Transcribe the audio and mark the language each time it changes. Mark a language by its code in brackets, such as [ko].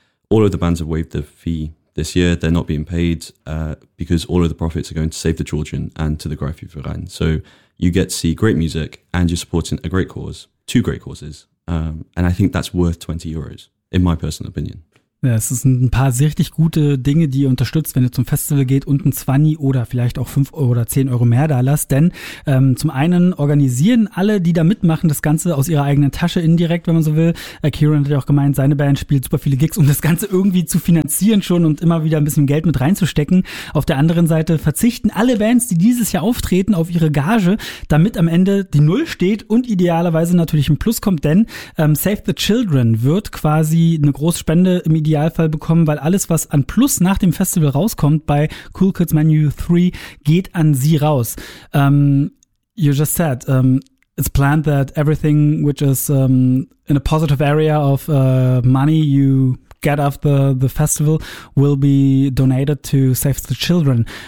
[en] All of the bands have waived the fee this year. They're not being paid because all of the profits are going to Save the Children and to the Greifswaldverein. So you get to see great music and you're supporting a great cause, two great causes. And I think that's worth 20 euros, in my personal opinion. [de] Ja, es sind ein paar richtig gute Dinge, die ihr unterstützt, wenn ihr zum Festival geht und ein 20 oder vielleicht auch 5 oder 10 Euro mehr da lasst. Denn zum einen organisieren alle, die da mitmachen, das Ganze aus ihrer eigenen Tasche indirekt, wenn man so will. Kieran hat ja auch gemeint, seine Band spielt super viele Gigs, um das Ganze irgendwie zu finanzieren schon und immer wieder ein bisschen Geld mit reinzustecken. Auf der anderen Seite verzichten alle Bands, die dieses Jahr auftreten, auf ihre Gage, damit am Ende die Null steht und idealerweise natürlich ein Plus kommt. Denn Save the Children wird quasi eine Großspende im Idealfall bekommen, weil alles, was an Plus nach dem Festival rauskommt bei Cool Kids Menu 3, geht an sie raus. [en] You just said, it's planned that everything which is in a positive area of money you get after the festival will be donated to Save the Children.